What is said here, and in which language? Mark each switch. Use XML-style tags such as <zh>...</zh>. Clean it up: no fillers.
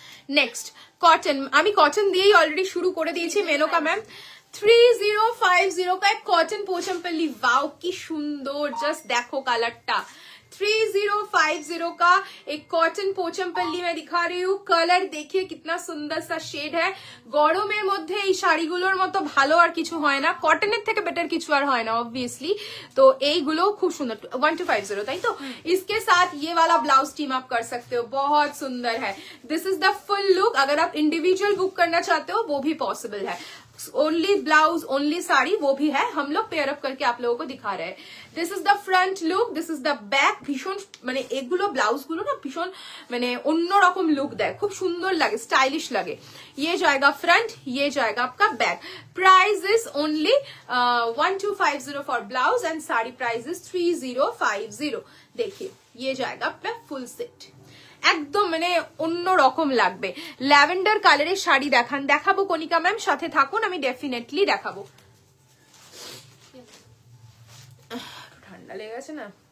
<bn>Next cotton, আমি cotton দিয়েই already শুরু করে দিয়েছি মেনকা ম্যাম।</bn> <hi>3050 का एक कॉटन पोचमपल्ली, वाओ</hi> <bn>की सुंदर, जस्ट देखो कलरटा।</bn> <hi>3050 का एक कॉटन पोचमपल्ली मैं दिखा रही हूँ। कलर देखिए कितना सुंदर सा शेड है।</hi> <bn>গরমের মধ্যে এই শাড়িগুলোর মতো ভালো আর কিছু হয় না, কটনের থেকে বেটার কিছু আর হয় না অবভিয়াসলি। তো এইগুলো খুব সুন্দর। 1250 তাই তো।</bn> <hi>इसके साथ ये वाला ब्लाउज टीम अप कर सकते हो, बहुत सुंदर है।</hi> <en>This is the full look.</en> <hi>अगर आप इंडिविजुअल बुक करना चाहते हो वो भी पॉसिबल है। ओनली ब्लाउज ओनली साड़ी वो भी है, हम लोग पेयर अप करके आप लोगों को दिखा रहे हैं।</hi> <en>This is the front look, this is the back.</en> <bn>ভীষণ মানে এগুলো ব্লাউজ গুলো না ভীষণ মানে অন্যরকম লুক দেয়, খুব সুন্দর লাগে, স্টাইলিশ লাগে।</bn> <hi>ये जाएगा फ्रंट, ये जाएगा आपका back.</hi> <en>Price is only 1250 for blouse and sari price is 3050।</en> <hi>देखिए ये जाएगा अपना फुल सेट,</hi> <bn>একদম মানে অন্যরকম লাগবে। ল্যাভেন্ডার কালারের শাড়ি দেখাবো কণিকা ম্যাম, সাথে থাকুন, আমি ডেফিনেটলি দেখাবো। ঠান্ডা লেগে গেছে না।</bn>